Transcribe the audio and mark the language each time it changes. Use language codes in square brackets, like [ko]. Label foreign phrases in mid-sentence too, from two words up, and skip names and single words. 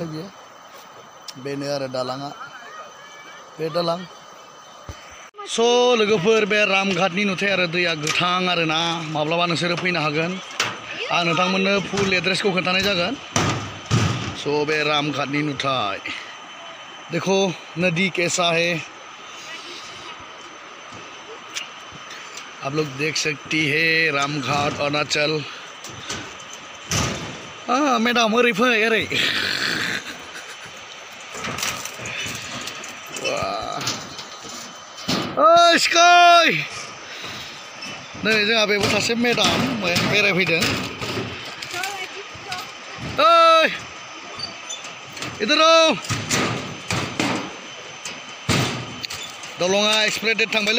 [brx] बियो बेनो आरो दालाङा बे दालां स' लोगोफोर बे रामघाटनि नुथाय आरो दैया गोथां आरो ना माब्लाबा नोंसोरो फैनो हागोन आं नोंथांमोननो [en] full address [brx] खोन्थानाय जागोन स' बे रामघाटनि नुथाय [hi] देखो नदी कैसा है आप लोग देख सकती है रामघाट अरुणाचल मैडम [brx] ओरै फै ओरै स्काई नै जोंहा बेबो सासे मेडाम बेरायफैदों ओइ इधर दलङा एक्सप्रेस डेट थांबायलै